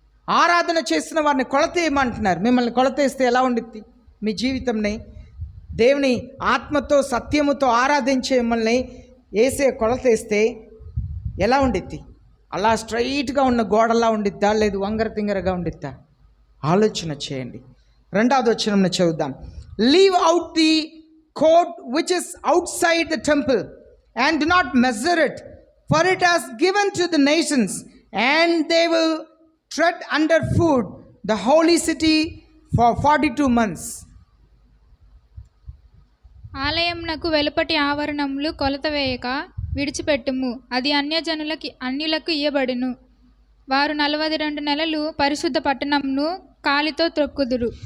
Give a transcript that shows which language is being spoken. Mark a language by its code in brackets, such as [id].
[te] ఆరాధన చేస్తున్న వారిని కొలత ఏమంటున్నారు. మిమ్మల్ని కొలత వేస్తే ఎలా ఉండిద్ది మీ జీవితంని? దేవుని ఆత్మతో సత్యముతో ఆరాధించే మిమ్మల్ని వేసే కొలత వేస్తే ఎలా ఉండిద్ది? అలా స్ట్రైట్గా ఉన్న గోడలా ఉండిద్దా లేదు వంగర తింగరగా ఉండిద్దా? ఆలోచన చేయండి. రెండవది వచనంలో చదువుదాం. [en] Leave out the court which is outside the temple and do not measure it, for it has given to the nations, and they will tread underfoot the holy city for 42 months. [te] ఆలయంనకు వెలుపటి ఆవరణములు కొలత వేయక విడిచిపెట్టుము. అది అన్యులకు ఇయ్యబడును. వారు 42 నెలలు పరిశుద్ధ పట్టణంను కాలితో త్రొక్కుదురు.